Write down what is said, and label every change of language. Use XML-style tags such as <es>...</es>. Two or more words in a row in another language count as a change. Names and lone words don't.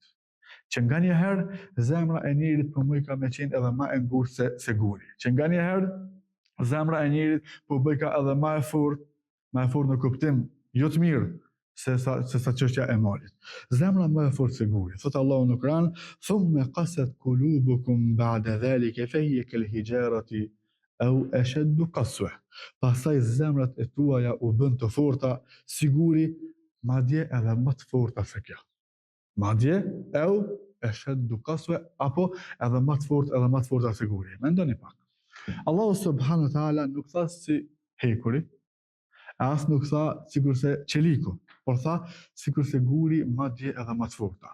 <sq>Që nganjëherë zemra e njerit po më ka me qenë edhe më e ngurtë se guri. Që nganjëherë zemra e njerit po bëj edhe më e fortë në kuptim jo të mirë se sa çështja e malit. Zemra më e fortë se guri. Thot Allahu në Kur'an,</sq> <ar>"ثم قست قلوبكم بعد ذلك فهي كالحجارة أو أشد قسوة."</ar> <sq>Pastaj zemrat e tuaja u bën të forta si guri, madje edhe më të forta se kjo. Madje</sq> <ar>أو أشد قسوة,</ar> <sq>apo edhe më të forta se guri. Mendoni pak. Allahu</sq> <ar>سبحانه وتعالى</ar> <sq>nuk tha si hekuri, as nuk tha sikurse çeliku, por tha sikurse guri madje edhe më të forta.</sq>